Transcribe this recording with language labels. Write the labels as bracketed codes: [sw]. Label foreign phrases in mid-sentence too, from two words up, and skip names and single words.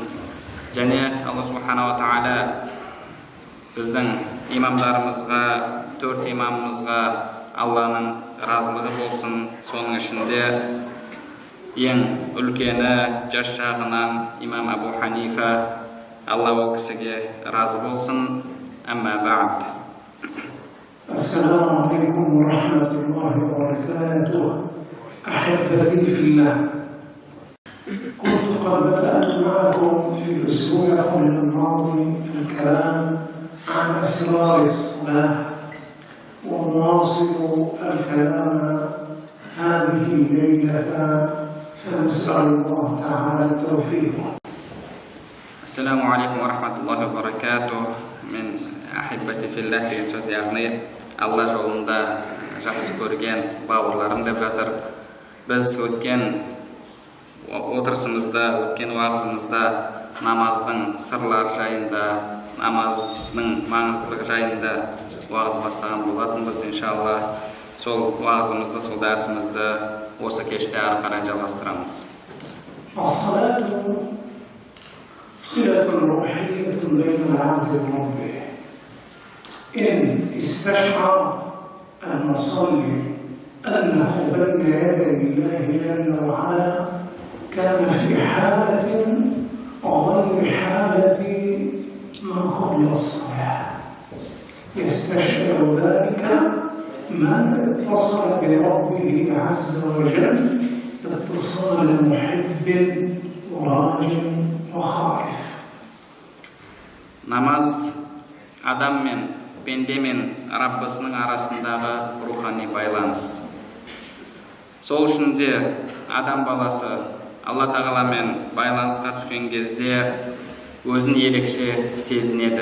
[kk] Және Алла Субханала Тағала біздің имамдарымызға, 4 имамымызға Алланың разылығы болсын. Соның ішінде ең үлкені жас жағынан имам Абу Ханифа, Алла ол кісіге разы болсын. [ar] أما بعد. السلام عليكم ورحمة الله وبركاته. أحبتي في الله، كنت قد بدأت معكم في الأسبوع الماضي الكلام عن أسرار الصلاة، ونواصل الكلام هذه الليلة، فنسأل الله تعالى التوفيق. السلام عليكم ورحمة الله وبركاته. [kk] Мен [ar] أحبتي في الله [kk] деген сөз, яғни Алла жолында жақсы көрген бауырларым деп жатыр. Біз өткен отырысымызда, өткен уағызымызда намаздың сырлары жайында, намаздың маңыздылығы жайында уағыз бастаған болатынбыз. Иншалла сол уағызымызды, сол дәрісімізді осы кеште ары қарай жалғастырамыз. [ar] صلة روحية بين العبد وربه. إن استشعر المصلي أنه بين يدي الله جل وعلا كان في حالة غير حالة ما قبل الصلاة، يستشعر ذلك من اتصل بربه عز وجل اتصال محب وراج وخائف. [kk] Намаз адам мен пенде мен Раббысының арасындағы рухани байланыс. Сол үшін де адам баласы Алла Тағаламен байланысқа түскен кезде өзін ерекше сезінеді.